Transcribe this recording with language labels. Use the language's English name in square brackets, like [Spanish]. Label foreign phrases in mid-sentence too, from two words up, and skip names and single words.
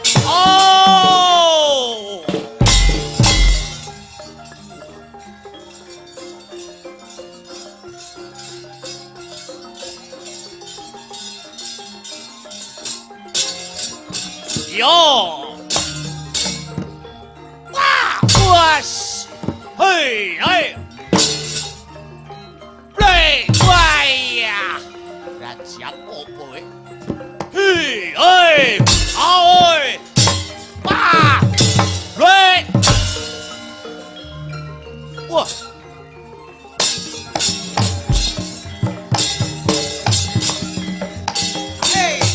[Javanese] Oh! Yo! Wah, was! Hey, hey! Play, waya! Siap opo we? Hei, oi! Aoi! Wah! Lwe! Wah! hey